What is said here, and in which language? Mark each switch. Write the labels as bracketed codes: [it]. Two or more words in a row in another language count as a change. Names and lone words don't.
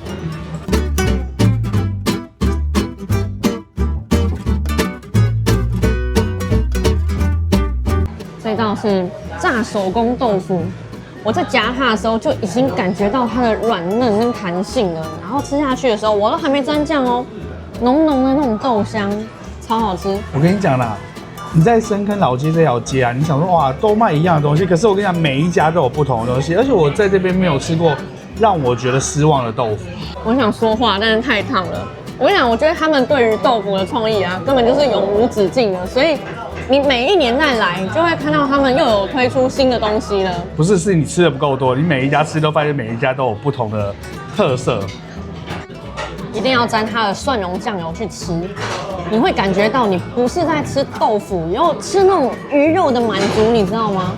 [zh] 這道是炸手工豆腐，我在夾它的時候就已經感覺到它的軟嫩跟彈性了，然後吃下去的時候，我都還沒沾醬哦，濃濃的那種豆香，超好吃。我跟你講啦，你在深坑老街這條街啊，你想說哇，都賣一樣的東西，可是我跟你講，每一家都有不同的東西，而且我在這邊沒有吃過讓我覺得失望的豆腐。我想說話，但是太燙了。我跟你講，我覺得他們對於豆腐的創意啊，根本就是永無止境的，所以你每一年再來，就會看到他們又有推出新的東西了。不是，是你吃的不夠多，你每一家吃都發現每一家都有不同的特色。一定要沾它的蒜蓉醬油去吃，你會感覺到你不是在吃豆腐，又吃那種魚肉的滿足，你知道嗎？